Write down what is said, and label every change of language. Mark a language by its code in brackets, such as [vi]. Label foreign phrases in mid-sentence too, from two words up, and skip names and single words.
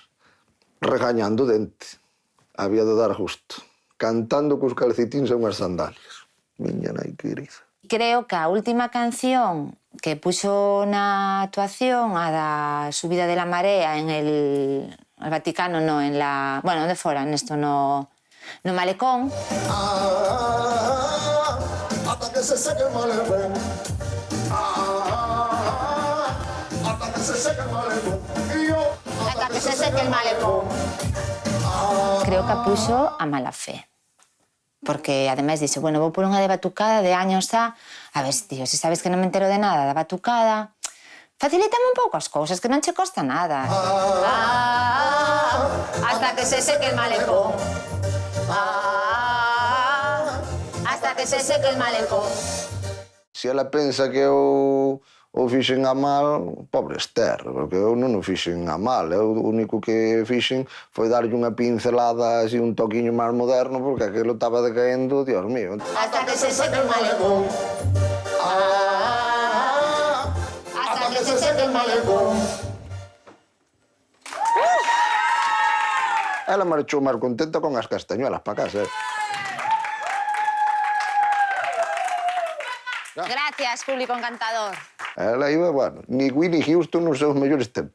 [gl] Regañando dente. Había de dar justo. Cantando cos calcetíns e unhas sandalias. Miña nai querida. Creo que a última canción que puxo na actuación, a da subida [es] de la marea en el Vaticano, no, en la... [gl] Bueno, onde fora, nesto, no malecón. [es] Hasta que se seque el malecón. Hasta que se seque el malecón. Hasta que se seque el malecón. [gl] Creo que a puxo a mala fe. Porque, ademais, dixe, bueno, vou por unha de batucada de años a ver, tío, se sabes que non me entero de nada da batucada, facilítame un pouco as cousas, que non che costa nada. [es] Hasta que se seque el malecón. Hasta que se seque el malecón. [gl] Se ela pensa que eu o fixen a mal, pobre Esther, porque eu non o fixen a mal. Eu o único que fixen foi darlle unha pincelada, así, un toquiño máis moderno, porque aquilo estaba decaendo, [es] Dios mío. Hasta que se seque el malecón. Hasta que se seque el malecón. [gl] Ela marchou máis contenta con as castañuelas para casa. Gracias, público encantador. Ela iba, bueno, ni Whitney Houston nos seus mellores tempos.